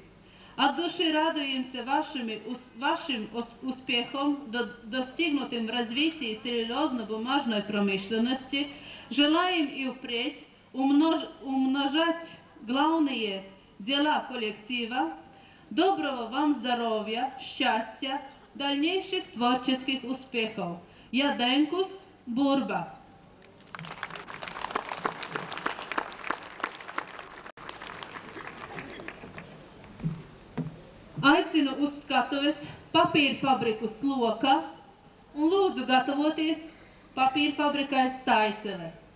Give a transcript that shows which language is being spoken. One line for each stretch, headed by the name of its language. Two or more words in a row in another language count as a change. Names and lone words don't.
Russian: От души радуемся вашим успехом, достигнутым в развитии целлюлозно-бумажной промышленности. Желаем и впредь умножать главные дела коллектива. Доброго вам здоровья, счастья, дальнейших творческих успехов.
Latvian: Jadēnkus Burba. Aicinu uz skatuves papīra fabriku Sloka un lūdzu gatavoties papīra fabrikai Staicele.